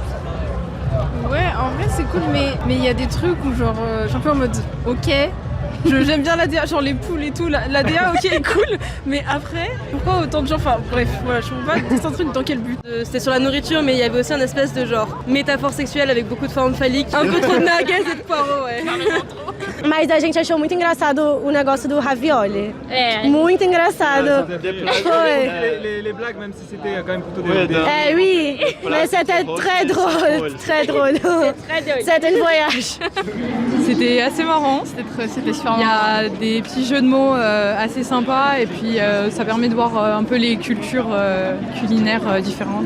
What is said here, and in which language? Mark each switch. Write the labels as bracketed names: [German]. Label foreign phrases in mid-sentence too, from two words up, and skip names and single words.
[French] Ouais, en vrai c'est cool, mais il y a des trucs où genre je suis un peu en mode ok, j'aime bien la DA, genre les poules et tout, la DA ok est cool, mais après pourquoi autant de gens, enfin bref, voilà, je comprends pas c'est un truc dans quel but. C'était sur la nourriture, mais il y avait aussi un espèce de genre métaphore sexuelle avec beaucoup de formes phalliques, un peu trop de nuggets et de poireaux, ouais. [Portuguese] Mas a gente achou muito engraçado o negócio do ravioli. Muito engraçado. Foi. [French] Les blagues, même si c'était quand même plutôt Oui, mais c'était très drôle, très drôle. C'était un voyage. C'était assez marrant, c'était super marrant. Il y a des petits jeux de mots assez sympas et puis ça permet de voir un peu les cultures culinaires différentes.